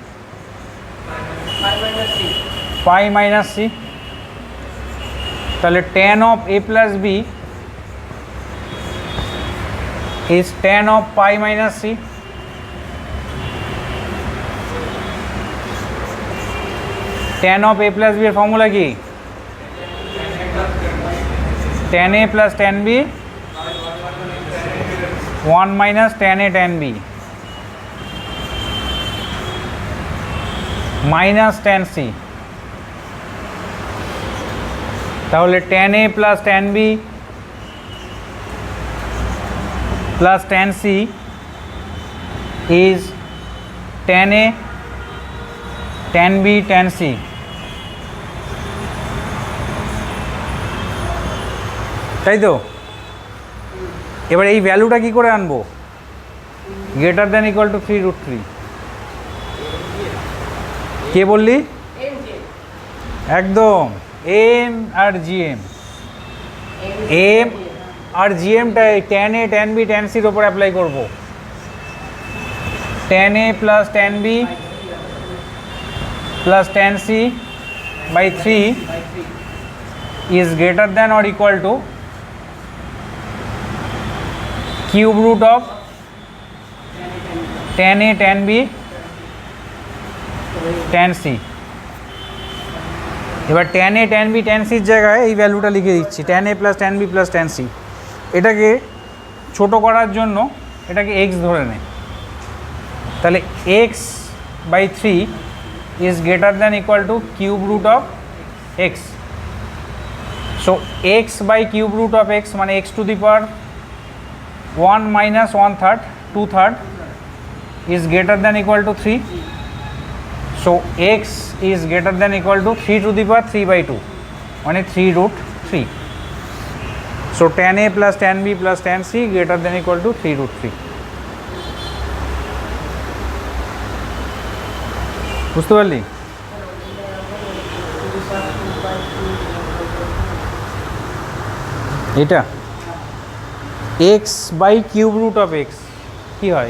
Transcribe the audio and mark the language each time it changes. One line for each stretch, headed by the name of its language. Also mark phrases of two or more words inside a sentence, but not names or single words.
English: pi minus c, তাহলে tan of a plus b is tan of pi minus c, tan of a plus b
Bangla: এর ফর্মুলা কি?
English: tan a plus tan b 1 minus tan a tan b minus tan c, তাহলে tan a plus tan b plus tan c is tan A, tan B, tan C.
Bangla: তাই তো? এবার এই ভ্যালুটা কি করে আনবো?
English: greater than equal to 3√3.
Bangla: কে বললি? একদম এম আর জিএম। এম আর জিএমটা
English: tan A tan B tan C-র
Bangla: ওপর অ্যাপ্লাই করবো।
English: tan A plus tan B plus tan C by 3 is greater than or equal to cube root of tan A tan B tan C।
Bangla: এবার
English: tan A tan B tan C
Bangla: এর জায়গায় এই ভ্যালুটা লিখে দিচ্ছি,
English: tan A plus tan B plus tan C।
Bangla: এটাকে ছোট করার জন্য এটাকে x ধরে নেয়, তাহলে
English: x by 3 is greater than equal to cube root of x. So x by cube root of x মানে x to the power 1 minus 1/3 2/3 is greater than equal to 3. So x is greater than equal to 3 to the power 3 by 2 মানে 3√3. So tan A plus tan B plus tan C greater than equal to 3√3.
Bangla: বুঝতে পারলি? এটা
English: x by cube root of x
Bangla: কি হয়?